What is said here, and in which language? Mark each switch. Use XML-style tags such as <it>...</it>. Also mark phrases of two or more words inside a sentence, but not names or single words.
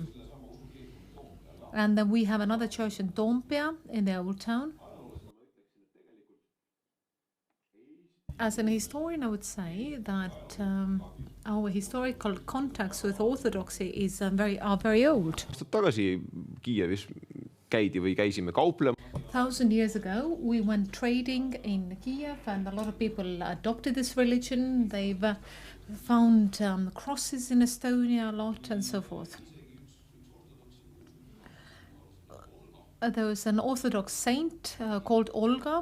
<en>And then we have another church in Toompea, in the old town. As an historian, I would say that our historical contacts with Orthodoxy is very old.</en> <et>Aastad tagasi Kiievis käidi või käisime kauplema.</et> <en>1,000 years ago, we went trading in Kiev, and a lot of people adopted this religion. They've found crosses in Estonia a lot, and so forth. There was an Orthodox saint called Olga.</en>